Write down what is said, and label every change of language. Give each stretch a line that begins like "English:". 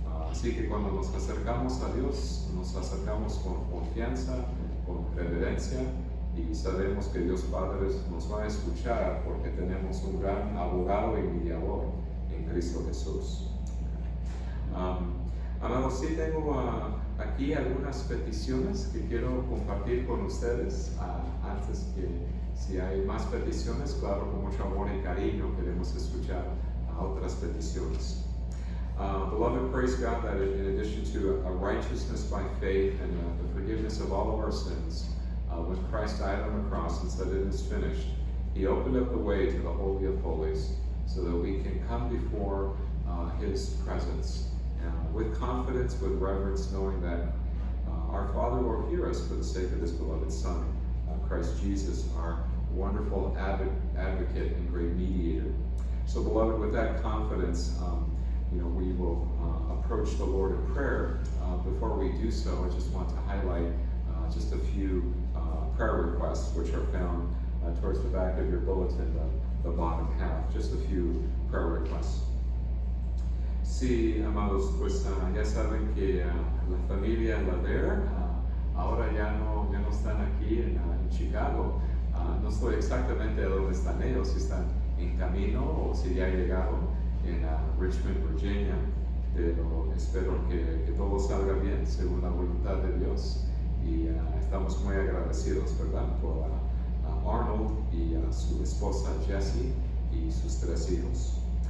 Spanish: Así que cuando nos acercamos a Dios, nos acercamos con confianza, con reverencia, y sabemos que Dios Padre nos va a escuchar porque tenemos un gran abogado y mediador en Cristo Jesús. Amados, sí tengo aquí algunas peticiones que quiero compartir con ustedes. Antes que, si hay más peticiones, claro, con mucho amor y cariño queremos escuchar otras peticiones.
English: Beloved, praise God that in addition to a righteousness by faith and the forgiveness of all of our sins, when Christ died on the cross and said it is finished, He opened up the way to the Holy of Holies so that we can come before His presence with confidence, with reverence, knowing that our Father will hear us for the sake of this beloved Son, Christ Jesus, our wonderful advocate and great mediator. So, beloved, with that confidence, we will approach the Lord in prayer. Before we do so, I just want to highlight just a few prayer requests, which are found towards the back of your bulletin, the bottom half, just a few prayer requests.
Spanish: Sí, amados, pues ya saben que la familia Laver ahora ya no están aquí en Chicago. No estoy exactamente a dónde están ellos, si están en camino o si ya llegaron en Richmond, Virginia, pero espero que todo salga bien según la voluntad de Dios y estamos muy agradecidos, ¿verdad?, por Arnold y su esposa Jessie y sus 3 hijos.